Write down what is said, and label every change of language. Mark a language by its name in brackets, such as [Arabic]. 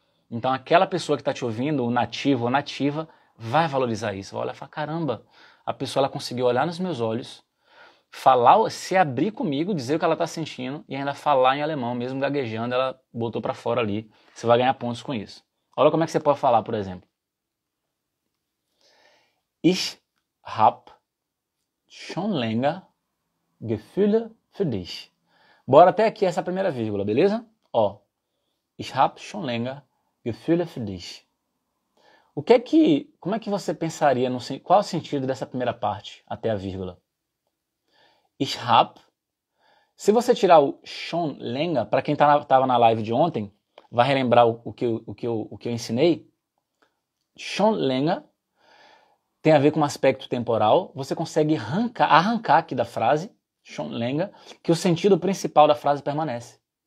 [Portuguese] Então aquela pessoa que está te ouvindo, o nativo ou nativa, vai valorizar isso. Vai olhar e falar, caramba, a pessoa ela conseguiu olhar nos meus olhos, falar, se abrir comigo, dizer o que ela está sentindo e ainda falar em alemão, mesmo gaguejando, ela botou para fora ali. Você vai ganhar pontos com isso. Olha como é que você pode falar, por exemplo. [German] Ich hab schon länger Gefühle für dich. [Portuguese] Bora até aqui essa primeira vírgula, beleza? [German] Ó, ich hab schon länger Gefühle für dich. [Portuguese] Como é que você pensaria, qual é o sentido dessa primeira parte até a vírgula? [German] Ich hab, [Portuguese] se você tirar o [German] schon länger, [Portuguese] para quem estava na live de ontem, vai relembrar o que eu ensinei, schon länger tem a ver com um aspecto temporal, você consegue arrancar aqui da frase, schon länger, que o sentido principal da frase permanece.